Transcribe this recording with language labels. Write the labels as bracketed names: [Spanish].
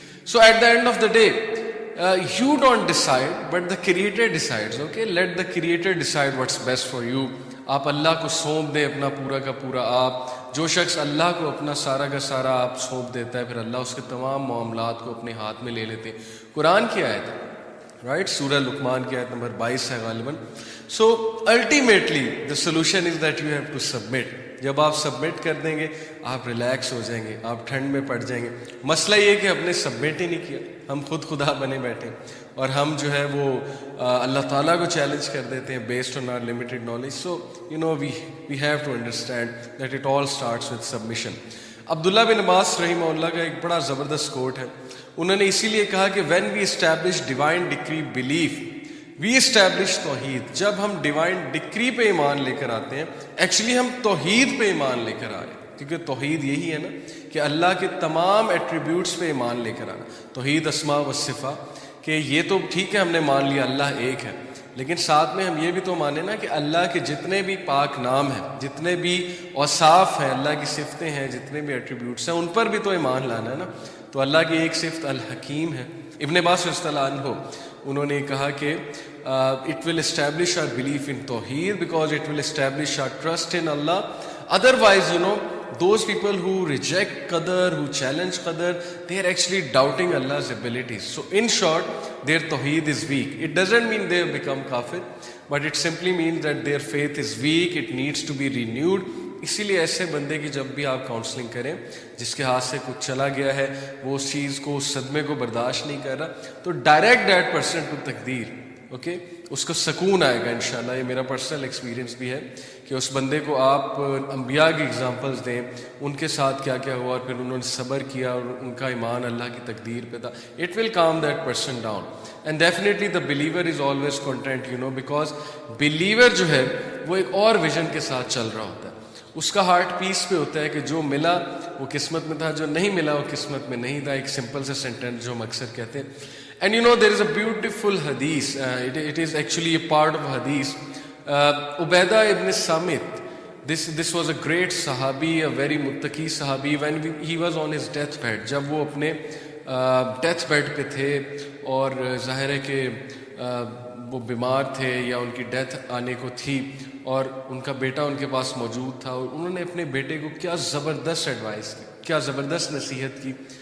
[English] So at the end of the day you don't decide but the creator decides. Okay, let the creator decide what's best for you. [Urdu] آپ اللہ کو سونپ دیں اپنا پورا کا پورا. آپ جو شخص اللہ کو اپنا سارا کا سارا آپ سونپ دیتا ہے, پھر اللہ اس کے تمام معاملات کو اپنے ہاتھ میں لے لیتے ہیں. قرآن کی آیت ہے, رائٹ, سورہ لقمان کی آیت نمبر 22 ہے غالباً. [English] So ultimately the solution is that you have to submit. [Urdu] جب آپ سبمٹ کر دیں گے آپ ریلیکس ہو جائیں گے, آپ ٹھنڈ میں پڑ جائیں گے. مسئلہ یہ کہ ہم نے سبمٹ ہی نہیں کیا, ہم خود خدا بنے بیٹھے, اور ہم جو ہے وہ اللہ تعالیٰ کو چیلنج کر دیتے ہیں [English] Based on our limited knowledge. So we have to understand that it all starts with submission. [Urdu] عبداللہ بن عباس رحمہ اللہ کا ایک بڑا زبردست کوٹ ہے. انہوں نے اسی لیے کہا کہ [English] When we establish divine decree belief we establish توحید. [Urdu] جب ہم ڈیوائن ڈکری پہ ایمان لے کر آتے ہیں, ایکچولی ہم توحید پہ ایمان لے کر آ رہے ہیں, کیونکہ توحید یہی ہے نا کہ اللہ کے تمام ایٹریبیوٹس پہ ایمان لے کر آنا. توحید اسماء و صفات, کہ یہ تو ٹھیک ہے ہم نے مان لیا اللہ ایک ہے, لیکن ساتھ میں ہم یہ بھی تو مانیں نا کہ اللہ کے جتنے بھی پاک نام ہیں, جتنے بھی اوصاف ہیں, اللہ کی صفتیں ہیں, جتنے بھی ایٹریبیوٹس ہیں, ان پر بھی تو ایمان لانا ہے نا. تو اللہ کی ایک صفت الحکیم ہے. ابن عباس رضی اللہ عنہ انہوں نے کہا کہ [English] it will establish our belief in Tawheed because it will establish our trust in Allah. Otherwise, those people who reject Qadar, who challenge Qadar, they are actually doubting Allah's abilities. So in short, their Tawheed is weak. It doesn't mean they have become kafir, but it simply means that their faith is weak, it needs to be renewed. [Urdu] اسی لیے ایسے بندے کی جب بھی آپ counselling کریں, جس کے ہاتھ سے کچھ چلا گیا ہے, وہ اس چیز کو, اس صدمے کو برداشت نہیں کر رہا, تو [English] direct that person to تقدیر, [Urdu] اوکے, اس کو سکون آئے گا انشاءاللہ. یہ میرا پرسنل ایکسپیرینس بھی ہے کہ اس بندے کو آپ انبیاء کی اگزامپلس دیں, ان کے ساتھ کیا کیا ہوا اور پھر انہوں نے صبر کیا اور ان کا ایمان اللہ کی تقدیر پہ تھا. [English] It will calm that person down. And definitely the believer is always content, you know, because believer [Urdu] جو ہے وہ ایک اور ویژن کے ساتھ چل رہا ہوتا ہے. اس کا ہارٹ پیس پہ ہوتا ہے کہ جو ملا وہ قسمت میں تھا, جو نہیں ملا وہ قسمت میں نہیں تھا. ایک سمپل سے سینٹینس جو ہم اکثر کہتے ہیں. [English] And you know, there is a beautiful hadith. It is actually a part of hadith. Ubaidah ibn Samit, this was a great sahabi, a very muttaqi sahabi. When he was on his deathbed, [Urdu] جب وہ اپنے death bed پہ تھے اور ظاہر ہے کہ وہ بیمار تھے یا ان کی ڈیتھ آنے کو تھی اور ان کا بیٹا ان کے پاس موجود تھا, اور انہوں نے اپنے بیٹے کو کیا زبردست ایڈوائس کی, کیا زبردست نصیحت کی,